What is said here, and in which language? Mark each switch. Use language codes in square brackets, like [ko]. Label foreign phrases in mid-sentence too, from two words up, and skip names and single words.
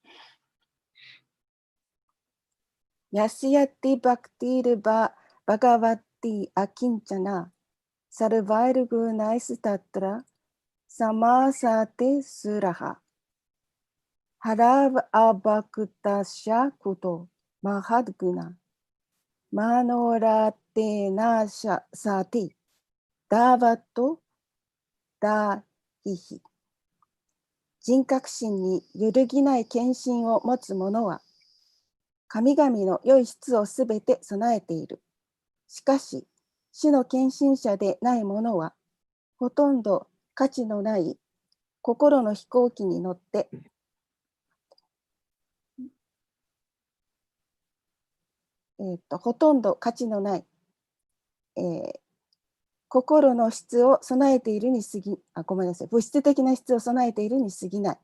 [sa] यस्यास्ति भक्तिर्भगवत्यकिञ्चना सर्वैर्गुणैस्तत्र समासते सुराः हरावभक्तस्य कुतो महद्गुणा मनोरथेनासति धावतो बहिः. [ja] 人格心に揺るぎない献身を持つ者は神々の良い質をすべて備えている。しかし、主の献身者でない者は、ほとんど価値のない心の飛行機に乗って、ほとんど価値のない、心の質を備えているに過ぎ、ごめんなさい、物質的な質を備えているに過ぎない。